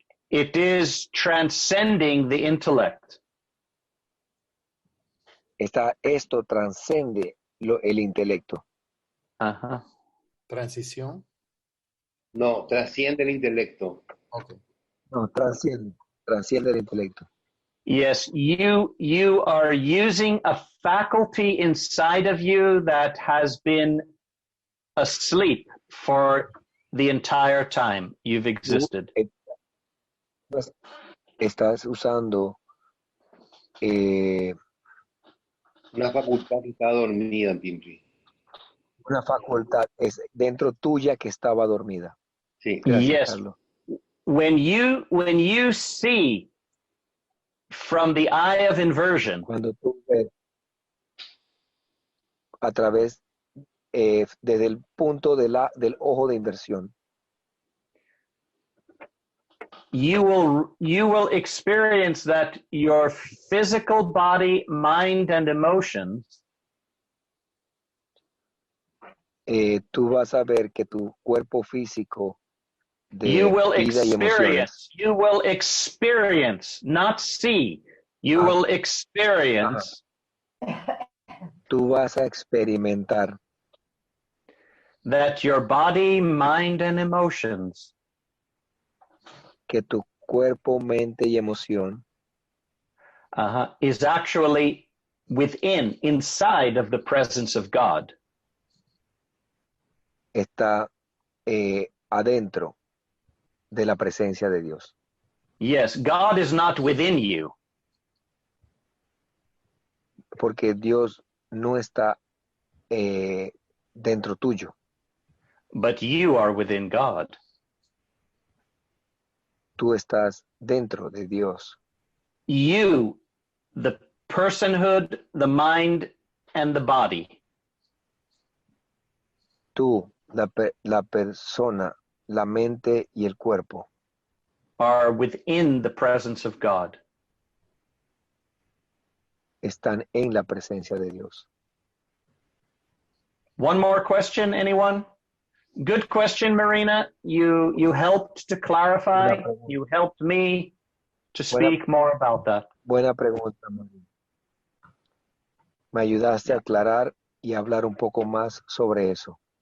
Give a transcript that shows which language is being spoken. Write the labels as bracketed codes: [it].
[en] it is transcending the intellect. [es] Esto transcende el intelecto. Uh-huh. Transición. No, trasciende el intelecto. Ok. No, transciende el intelecto. [en] Yes, you are using a faculty inside of you that has been asleep for the entire time you've existed. [es] Estás usando Una facultad que está dormida en Pimple. una facultad es dentro tuya que estaba dormida. Sí. Gracias, [en] Yes. [es] Carlos. [en] When you see from the eye of inversion, [es] Cuando tú ves a través, desde el punto del ojo de inversión, [en] you will experience that your physical body, mind, and emotions [es] tú vas a ver que tu cuerpo físico de [en] you will [es] vida y emociones, [en] experience, not see. You will experience [es] tú vas a experimentar [en] that your body, mind, and emotions [es] que tu cuerpo, mente y emoción [en] is actually inside of the presence of God. [es] está adentro de la presencia de Dios. [en] Yes, God is not within you. [es] Porque Dios no está dentro tuyo, [en] But you are within God. [es] tú estás dentro de Dios. [en] You, the personhood, the mind, and the body, [es] Tú, la persona, la mente y el cuerpo [en] are within the presence of God. [es] están en la presencia de Dios. [en] One more question, anyone? Good question, Marina. You helped to clarify. You helped me to speak more about that. [es] Buena pregunta, María. Me ayudaste a aclarar y hablar un poco más sobre eso.